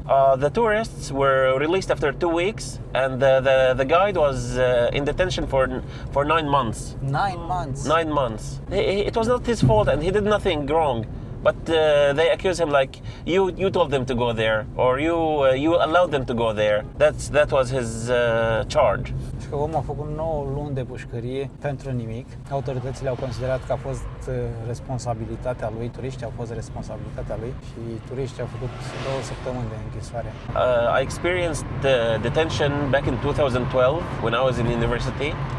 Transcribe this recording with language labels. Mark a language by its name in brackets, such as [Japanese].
[English] The tourists were released after 2 weeks, and the guide was in detention for 9 months. 9 months? 9 months. It was not his fault and he did nothing wrong. But they accuse him like, you told them to go there, or you allowed them to go there. That was his charge. [Romanian] Că omul a făcut 9 luni de pușcărie pentru nimic. Autoritățile au considerat că a fost responsabilitatea lui, turiștii au fost responsabilitatea lui și turiștii au făcut 2 săptămâni de închisoare. [English] I experienced detention back in 2012 when I was in university.